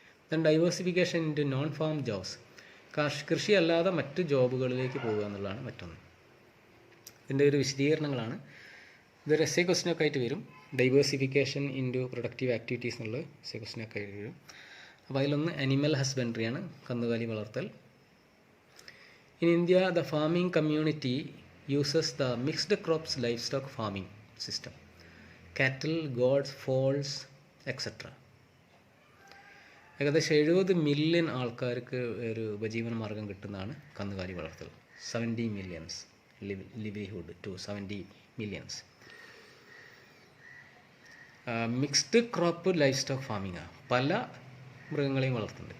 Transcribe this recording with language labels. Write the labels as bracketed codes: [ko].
[en] then diversification into non farm jobs, [ml] കൃഷി അല്ലാതെ മറ്റ് ജോബുകളിലേക്ക് പോകുക എന്നുള്ളതാണ് മറ്റൊന്ന്. ഇതിൻ്റെ ഒരു വിശദീകരണങ്ങളാണ്. ഇതൊരു എസ്സേ ക്വസ്റ്റ്യനൊക്കെ ആയിട്ട് വരും. Diversification in to productive activities എന്നുള്ള എസ്സേ ക്വസ്റ്റ്യനൊക്കെ ആയിട്ട് വരും. അപ്പോൾ അതിലൊന്ന് അനിമൽ ഹസ്ബൻഡറിയാണ്, കന്നുകാലി വളർത്തൽ. [en] In India, the farming community uses the mixed crops livestock farming system, cattle, goats, fowls, etc. [ml] ഏകദേശം 70 മില്യൺ ആൾക്കാർക്ക് ഒരു ഉപജീവന മാർഗം കിട്ടുന്നതാണ് കന്നുകാലി വളർത്തൽ. [en] 70 millions livelihood to 70 millions. [ml] Mixed crop life stock farming, പല മൃഗങ്ങളെയും വളർത്തുന്നുണ്ട്.